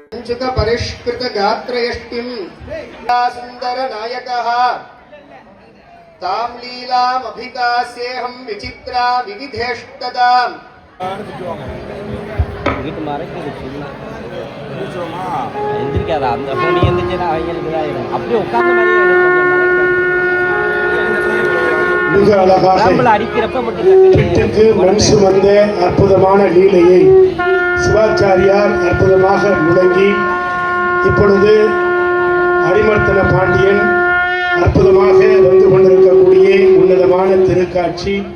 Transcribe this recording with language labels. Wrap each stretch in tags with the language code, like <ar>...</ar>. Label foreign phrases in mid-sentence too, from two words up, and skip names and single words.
<sa>सुख परिष्कृत गात्रयष्टिं सुंदर नायकः तां लीलाम् अभिकास्येऽहं विचित्रा विविधेष्टदाम्</sa> <ta>எந்திரிக்காதா அந்த போனி எந்திரிச்சா அவங்களுக்கு இதாயிடும் அப்படியே உட்கார்ந்த மாதிரி மிக அழகாக அடிக்கிறப்ப வீட்டுக்கு மண் சுமந்த அற்புதமான லீலையை சிவாச்சாரியார் அற்புதமாக முழங்கி இப்பொழுது அரிமர்த்தன பாண்டியன் அற்புதமாக வந்து கொண்டிருக்கக்கூடிய உன்னதமான திருக்காட்சி.</ta>